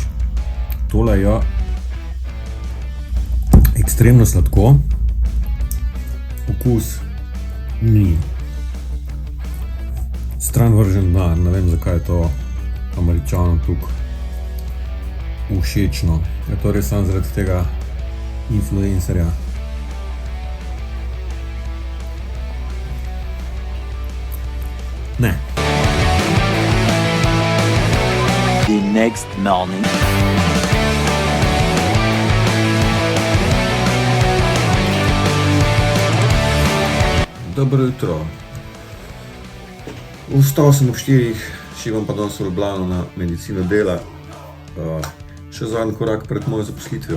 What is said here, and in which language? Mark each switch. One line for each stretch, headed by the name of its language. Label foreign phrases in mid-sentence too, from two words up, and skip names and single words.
Slovenian: Tole je ekstremno sladko, okus ni stran vržen da, ne vem zakaj je to Američanom tukaj všečno. Je to res samo zaradi tega influencerja. Ne.
English: The next morning.
Slovenian: Dobro jutro. Vstal sem ob 4, šibam pa danes v Ljubljano na medicino dela. Še zadnji korak pred mojo zaposlitvijo.